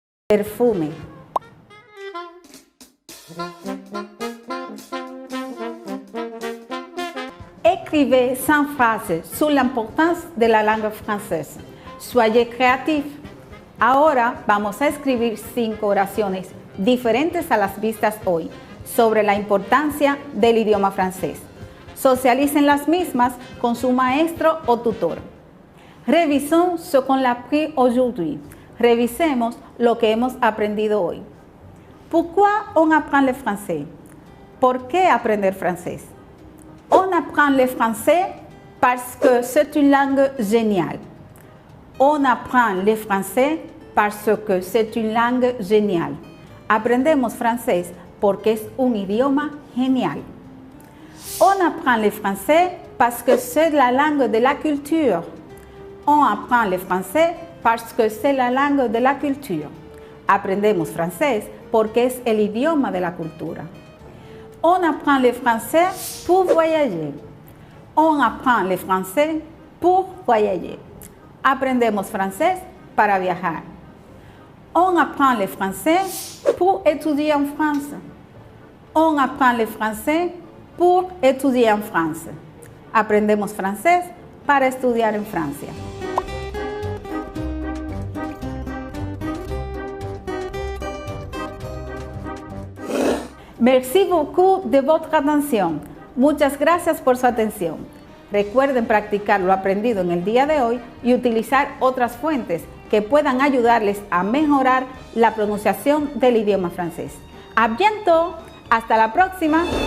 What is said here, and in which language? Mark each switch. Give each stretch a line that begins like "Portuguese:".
French: perfume. Écrivez 100 frases sur l'importance de la langue française. Soyez créatifs.
Spanish: Ahora vamos a escribir 5 oraciones diferentes a las vistas hoy sobre la importancia del idioma francés. Socialicen las mismas con su maestro o tutor.
French: Revisons ce qu'on a appris aujourd'hui.
Spanish: Revisemos lo que hemos aprendido hoy.
French: Pourquoi on apprend le français?
Spanish: ¿Por qué aprender francés?
French: On apprend le français parce que c'est une langue géniale. On apprend le français parce que c'est une langue géniale.
Spanish: Aprendemos francés porque es un idioma genial.
French: On apprend le français parce que c'est la langue de la culture. On apprend le français parce que c'est la langue de la culture.
Spanish: Aprendemos francés porque es el idioma de la cultura.
French: On apprend le français pour voyager. On apprend le français pour voyager.
Spanish: Aprendemos francés para viajar.
French: On apprend le français pour étudier en France. On apprend le français pour étudier en France.
Spanish: Aprendemos francés para estudiar en Francia.
French: Merci beaucoup de votre atención.
Spanish: Muchas gracias por su atención. Recuerden practicar lo aprendido en el día de hoy y utilizar otras fuentes que puedan ayudarles a mejorar la pronunciación del idioma francés.
French: ¡A bientôt!
Spanish: ¡Hasta la próxima!